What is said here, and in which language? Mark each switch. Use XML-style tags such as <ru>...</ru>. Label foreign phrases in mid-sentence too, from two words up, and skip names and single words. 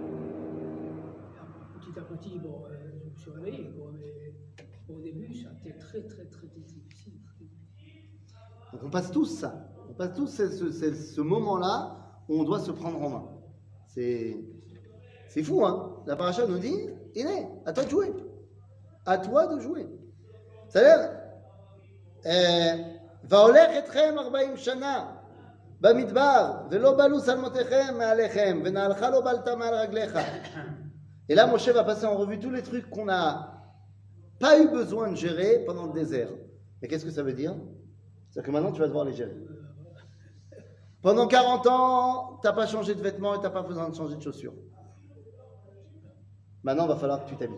<fr>Petit à petit, bon, je me suis réveillé, quoi, mais au début, ça a été très, très, très difficile. Donc on passe tous ça. On passe tous ce moment-là où on doit se prendre en main. C'est fou, hein. La paracha nous dit, il est, à toi de jouer. À toi de jouer. C'est-à-dire,</fr> <he>והולך אתכם 40 שנה במדבר, ולא בלו שלמותיכם מעליכם, ונעלך לא בלת מעל רגליך.</he> <fr>Et là, Moshe va passer en revue tous les trucs qu'on n'a pas eu besoin de gérer pendant le désert. Mais qu'est-ce que ça veut dire? C'est-à-dire que maintenant, tu vas devoir les gérer. Pendant 40 ans, tu n'as pas changé de vêtements et tu n'as pas besoin de changer de chaussures. Maintenant, il va falloir que tu t'habilles.</fr>